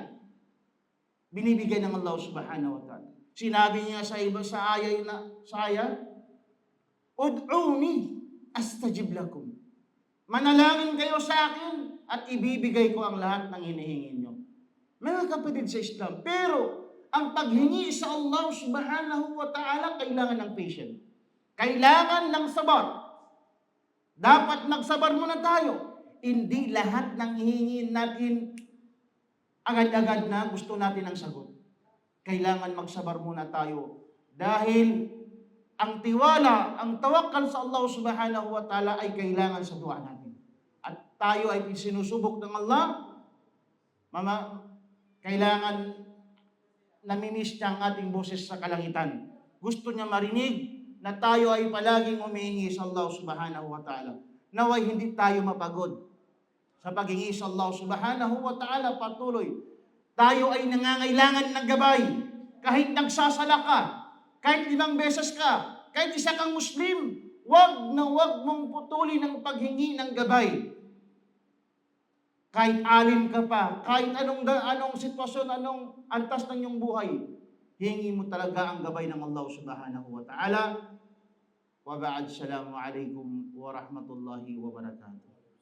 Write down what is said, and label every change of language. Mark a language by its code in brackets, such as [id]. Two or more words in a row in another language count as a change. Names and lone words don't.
[tl] Binibigay ng [ar] الله سبحانه وتعالى. [tl] Sinabi niya sa iba sa ayat, [ar] ادعوني أستجب لكم. [tl] Manalangin kayo sa akin at ibibigay ko ang lahat ng hinihingi niyo. Mga kapatid sa Islam, pero ang paghingi sa [ar] الله سبحانه وتعالى [tl] kailangan ng patience. Kailangan ng sabar. Dapat magsabar muna tayo. Hindi lahat ng hihingin natin agad-agad na gusto natin ang sagot. Kailangan magsabar muna tayo. Dahil ang tiwala, ang tawakkal sa [ar] الله سبحانه وتعالى [tl] ay kailangan sa dua natin. At tayo ay sinusubok ng Allah, kailangan namimiss niya ang ating boses sa kalangitan. Gusto niya marinig na tayo ay palaging humihingi sa [ar] الله سبحانه وتعالى. [tl] Naway hindi tayo mapagod sa paghingi sa [ar] الله سبحانه وتعالى [tl] patuloy. Tayo ay nangangailangan ng gabay. Kahit nagsasala ka, kahit 5 beses ka, kahit isa kang Muslim, wag na wag mong putulin ang paghingi ng gabay. Kahit alin ka pa, kahit anong sitwasyon, anong antas ng iyong buhay, hingi mo talaga ang gabay ng [ar] الله سبحانه وتعالى. وبعد، السلام عليكم ورحمة الله وبركاته.